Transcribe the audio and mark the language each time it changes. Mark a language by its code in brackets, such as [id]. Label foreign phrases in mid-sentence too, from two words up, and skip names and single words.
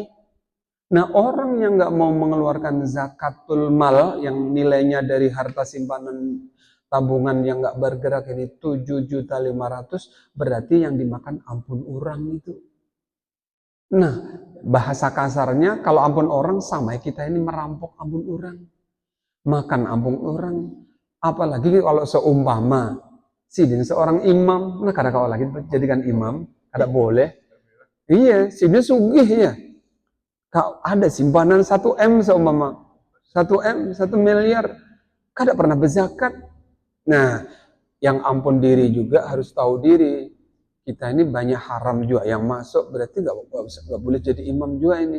[id] Nah, orang yang nggak mau mengeluarkan zakatul mal yang nilainya dari harta simpanan tabungan yang nggak bergerak ini 7.500.000, berarti yang dimakan ampun orang itu. [bjn] Nah, bahasa kasarnya kalau ampun orang sama kita ini merampok ampun orang. Makan ampun orang. Apalagi kalau seumpama sidin seorang imam, nah kadang kalau lagi jadikan imam, kada boleh. Iya, sidin sugih ya. Kalau ada simpanan 1 M seumpama, 1 M, 1 miliar, kada pernah berzakat. Nah, yang ampun diri juga harus tahu diri. [id] Kita ini banyak haram juga yang masuk, berarti nggak boleh jadi imam juga ini.